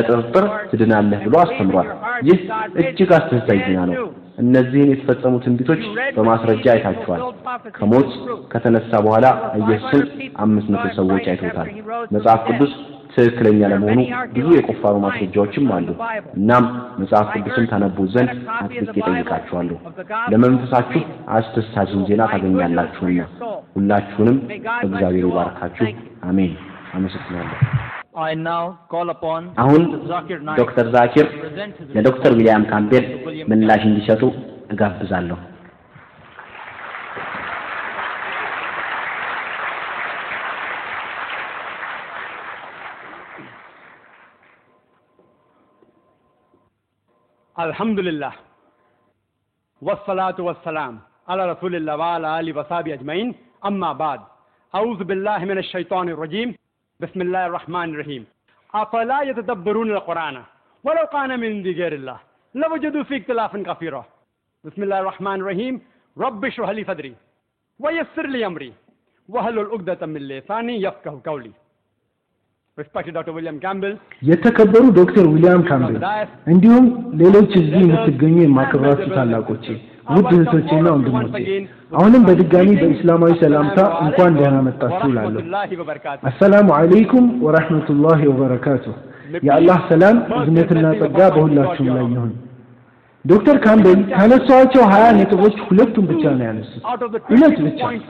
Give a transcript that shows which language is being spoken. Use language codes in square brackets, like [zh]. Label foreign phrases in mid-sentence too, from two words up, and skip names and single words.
[am] ጥርጥር ትድናለህ ብሎ አስተምሯል ይህ እጅግ አስደሳች ዜና ነው እነዚህን የተፈጸሙ ትንቢቶች በማስረጃ አይታችኋል ከሞት ከተነሳ በኋላ ኢየሱስን 500 ሰዎች አይተውታል መጽሐፍ ቅዱስ ትክክለኛ ለመሆኑ ብዙ የቆፋሩ ማስረጃዎችም አሉ እናም መጽሐፍ ቅዱስን ታነቡ ዘንድ አጥብቄ ጠይቃችኋለሁ ለመንፈሳችሁ አስደሳች ዜና ታገኛላችሁና ሁላችሁንም እግዚአብሔር ይባርካችሁ አሜን አመሰግናለሁ [en] I now call upon [am] አሁን ዶክተር ዛኪር ለዶክተር ዊሊያም ካምቤል ምላሽ እንዲሰጡ እጋብዛለሁ [ar] الحمد لله والصلاة والسلام على رسول الله وعلى آله وصحبه أجمعين أما بعد أعوذ بالله من الشيطان الرجيم بسم الله الرحمن الرحيم أفلا يتدبرون القرآن ولو كان من عند غير الله لوجدوا فيه اختلافا كثيرا بسم الله الرحمن الرحيم رب اشرح لي صدري ويسر لي أمري واحلل عقدة من لساني يفقهوا قولي [en] Respected Dr. William Campbell [am] የተከበሩ ዶክተር ዊሊያም ካምቤል እንዲሁም ሌሎች እዚህ የምትገኙ የማከብራችሁ ታላቆቼ ውድ እህቶቼና ወንድሞቼ አሁንም በድጋሚ በእስላማዊ ሰላምታ እንኳን ደህና መጣችሁ እላለሁ። [ar] السلام عليكم ورحمة الله وبركاته። [am] የአላህ ሰላም እዝነትና ጸጋ በሁላችሁም ላይ ይሁን። ዶክተር ካምቤል ካነሷቸው 20 ነጥቦች ሁለቱን ብቻ ነው ያነሱት። ሁለት ብቻ።